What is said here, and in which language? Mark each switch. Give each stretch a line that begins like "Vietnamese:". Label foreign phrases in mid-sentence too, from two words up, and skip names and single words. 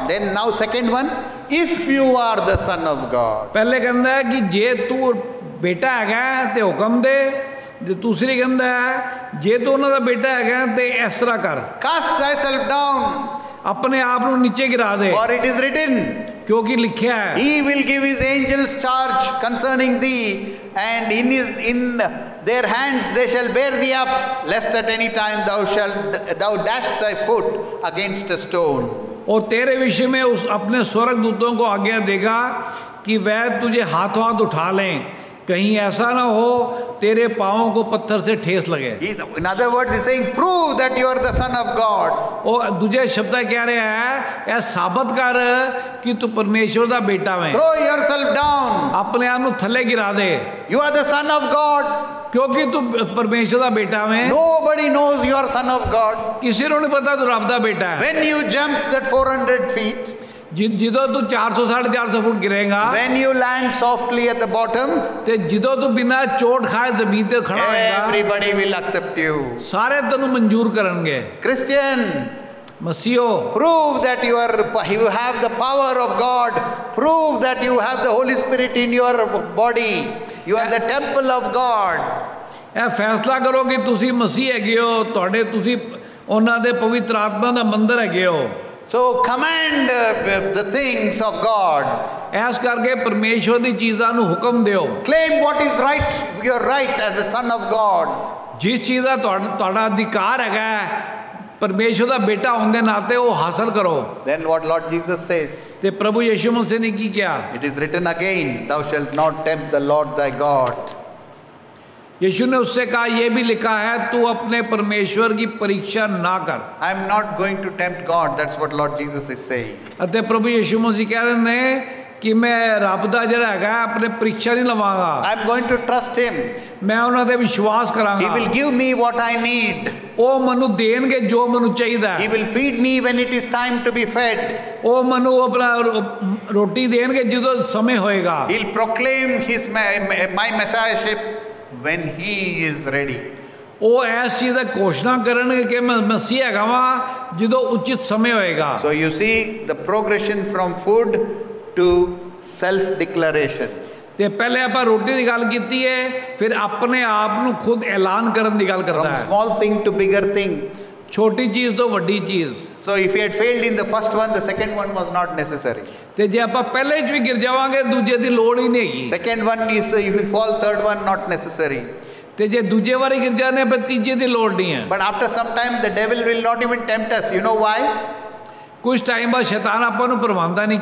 English: Then now second one, if you are the son of God.
Hindi: पहले कहता है कि जे तू बेटा है ते हुक्म दे। दूसरी कहता है जे तू उन्होंने बेटा है ते इस तरह कर।
English: Cast thyself down.
Hindi: अपने आप को नीचे गिरा दे।
English: For it is written,
Hindi: क्योंकि लिखा है
English: he will give his angels charge concerning thee, and in their hands they shall bear thee up, lest at any time thou dash thy foot against a stone.
Hindi: और तेरे विषय में उस अपने स्वर्ग दूतों को आज्ञा देगा कि वह तुझे हाथों हाथ उठा लें, कहीं ऐसा ना हो तेरे पाँवों को पत्थर से ठेस लगे।
English: In other words, he's saying, prove that you are the son of God.
Hindi: और दूसरे शब्द कह रहे हैं यह साबित कर कि तू परमेश्वर का बेटा है।
English: Throw yourself down.
Hindi: अपने आप को थले गिरा दे।
English: You are the son of God.
Hindi: क्योंकि तू परमेश्वर का बेटा है।
English: Nobody knows you are son of God.
Hindi: किसी को नहीं पता तू रब का बेटा है।
English: When you jump that 400 feet,
Punjabi: ਜਦੋਂ ਤੂੰ 400 450 ਫੁੱਟ ਗਿਰੇਗਾ,
English: when you land softly at the bottom,
Punjabi: ਤੇ ਜਦੋਂ ਤੂੰ ਬਿਨਾਂ ਚੋਟ ਖਾਏ ਜ਼ਮੀਨ ਤੇ ਖੜਾ ਹੋਏਗਾ,
English: everybody will accept you.
Punjabi: ਸਾਰੇ ਤੈਨੂੰ ਮਨਜ਼ੂਰ ਕਰਨਗੇ।
English: Christian,
Punjabi: ਮਸੀਹੋ,
English: prove that you have the power of God. Prove that you have the Holy Spirit in your body. You are the temple of God.
Punjabi: ਇਹ ਫੈਸਲਾ ਕਰੋ ਕਿ ਤੁਸੀਂ ਮਸੀਹ ਹੈਗੇ ਹੋ, ਤੁਸੀਂ ਉਹਨਾਂ ਦੇ ਪਵਿੱਤਰ ਆਤਮਾ ਦਾ ਮੰਦਰ ਹੈਗੇ ਹੋ।
English: So command the things of God.
Punjabi: ਐਸ ਕਰਕੇ ਪਰਮੇਸ਼ਵਰ ਦੀ ਚੀਜ਼ਾਂ ਨੂੰ ਹੁਕਮ ਦਿਓ।
English: Claim what is right, your right as a son of God.
Punjabi: ਜਿਸ ਚੀਜ਼ ਦਾ ਤੁਹਾਡਾ ਅਧਿਕਾਰ ਹੈਗਾ ਪਰਮੇਸ਼ਵਰ ਦਾ ਬੇਟਾ ਹੋਣ ਦੇ ਨਾਤੇ ਉਹ ਹਾਸਲ ਕਰੋ।
English: Then what Lord Jesus says?
Punjabi: ਤੇ ਪ੍ਰਭੂ ਯਿਸੂ ਮਸੀਹ ਨੇ ਕੀ ਕਿਹਾ?
English: It is written again, thou shalt not tempt the Lord thy God.
Hindi: यीशु ने उससे कहा, यह भी लिखा है, तू अपने परमेश्वर की परीक्षा ना कर।
English: I am not going to tempt God. That's what Lord Jesus is saying.
Punjabi: ਅਤੇ ਪ੍ਰਭੂ ਯਿਸੂ ਮਸੀਹ ਕਹਿ ਰਹੇ ਨੇ ਕਿ ਮੈਂ ਰੱਬ ਦਾ ਜਿਹੜਾ ਹੈਗਾ ਆਪਣੇ ਪਰੀक्षा ਨਹੀਂ ਲਵਾਂਗਾ।
English: I am going to trust him.
Punjabi: ਮੈਂ ਉਹਨਾਂ ਤੇ ਵਿਸ਼ਵਾਸ ਕਰਾਂਗਾ।
English: He will give me what I need.
Punjabi: ਉਹ ਮੈਨੂੰ ਦੇਣਗੇ ਜੋ ਮੈਨੂੰ ਚਾਹੀਦਾ ਹੈ।
English: He will feed me when it is time to be fed.
Punjabi: ਉਹ ਮੈਨੂੰ ਆਪਣਾ ਰੋਟੀ ਦੇਣਗੇ ਜਦੋਂ ਸਮੇਂ ਹੋਏਗਾ।
English: He'll proclaim my messiahship when he is ready.
Punjabi: ਉਹ ਇਸ ਚੀਜ਼ ਦਾ ਘੋਸ਼ਣਾ ਕਰਨਗੇ ਕਿ ਮੈਂ ਮਸੀਹ ਹੈਗਾ ਵਾਂ ਜਦੋਂ ਉਚਿਤ ਸਮੇਂ ਹੋਏਗਾ।
English: So you see the progression from food to self declaration.
Punjabi: ਤੇ ਪਹਿਲੇ ਆਪਾਂ ਰੋਟੀ ਦੀ ਗੱਲ ਕੀਤੀ ਹੈ, ਫਿਰ ਆਪਣੇ ਆਪ ਨੂੰ ਖੁਦ ਐਲਾਨ ਕਰਨ ਦੀ ਗੱਲ ਕਰਦਾ ਹੈ।
English: From small thing to bigger thing.
Punjabi: ਛੋਟੀ ਚੀਜ਼ ਤੋਂ ਵੱਡੀ ਚੀਜ਼।
English: So if he had failed in the first one, the second one was not necessary.
Punjabi: ਤੇ ਜੇ ਆਪਾਂ ਪਹਿਲੇ ਚ ਵੀ ਗਿਰ ਜਾਵਾਂਗੇ ਦੂਜੇ ਦੀ ਲੋੜ ਹੀ ਨਹੀਂ ਹੈਗੀ।
English: Second one is if you fall, third one not necessary.
Punjabi: ਤੇ ਜੇ ਦੂਜੇ ਵਾਰੀ ਗਿਰ ਜਾਣੇ ਫਿਰ ਤੀਜੇ ਦੀ ਲੋੜ ਨਹੀਂ ਹੈ।
English: But after some time the devil will not even tempt us. You know why?
Punjabi: ਕੁਝ ਟਾਈਮ ਬਾਅਦ ਸ਼ੈਤਾਨ ਆਪਾਂ ਨੂੰ ਪਰਵਾਉਂਦਾ ਨਹੀਂ।